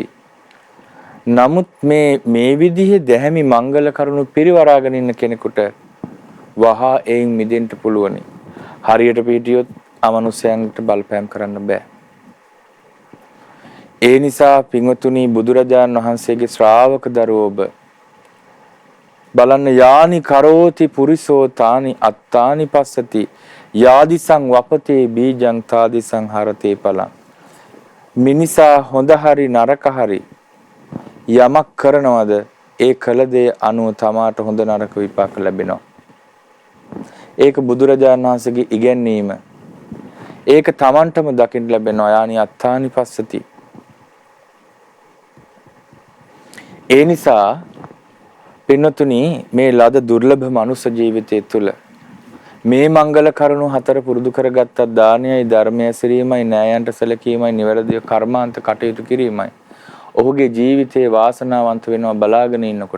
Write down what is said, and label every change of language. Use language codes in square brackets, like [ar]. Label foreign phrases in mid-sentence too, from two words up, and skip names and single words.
[si] නමුත් මේ විදිහේ දැහැමි මංගල කරුණු පිරිවරාගෙන ඉන්න කෙනෙකුට වහා එයින් මිදෙන්න පුළුවනි. හරියට පිටියොත් අමනුෂ්‍යයන්ට බලපෑම් කරන්න බෑ. ඒ නිසා පින්වතුනි බුදුරජාණන් වහන්සේගේ ශ්‍රාවක දරුවෝ ඔබ බලන්න [pi] යානි කරෝති පුරිසෝ තානි අත්තානි පස්සති යාදිසං වපතේ බීජං තාදිසං හරතේ පලං. [si] මිනිසා හොඳ හරි නරක හරි යමක් කරනවද ඒ කළ දේ අනුව තමාට හොඳ නරක විපාක ලැබෙනවා. ඒක බුදුරජාණන් වහන්සේගේ ඉගැන්වීම. ඒක තමන්ටම දකින්න ලැබෙනවා. [pi] යානි අත්තානි පස්සති. [si] ඒ නිසා පින්නතුනි මේ ලද දුර්ලභ මනුෂ්‍ය ජීවිතය තුළ මේ මංගල කරුණු හතර පුරුදු කරගත්ත දානයයි ධර්මය ඇසිරීමයි න්‍යායන්ට සැලකීමයි නිවැරදිව කර්මාන්ත කටයුතු කිරීමයි ඔහුගේ ජීවිතේ වාසනාවන්ත වෙනවා බලාගෙන ඉන්නකොට.